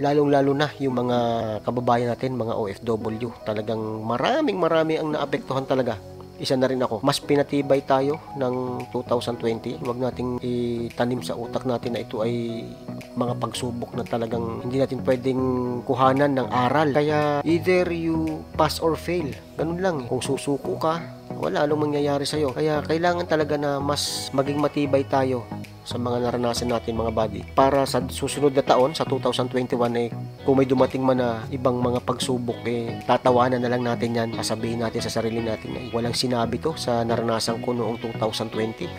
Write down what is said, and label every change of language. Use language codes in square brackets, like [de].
[tl] Lalong-lalo na yung mga kababayan natin, mga OFW. Talagang marami ang naapektuhan talaga. Isa na rin ako. Mas pinatibay tayo ng 2020. Huwag nating itanim sa utak natin na ito ay mga pagsubok na talagang hindi natin pwedeng kuhanan ng aral. Kaya [en] either you pass or fail. [tl] Ganun lang. Kung susuko ka, wala anong mangyayari sa'yo. Kaya kailangan talaga na mas maging matibay tayo sa mga naranasan natin mga buddy. Para sa susunod na taon, sa 2021 kung may dumating man na ibang mga pagsubok, tatawanan na lang natin yan. Sasabihin natin sa sarili natin na walang sinabi to sa naranasan ko noong 2020.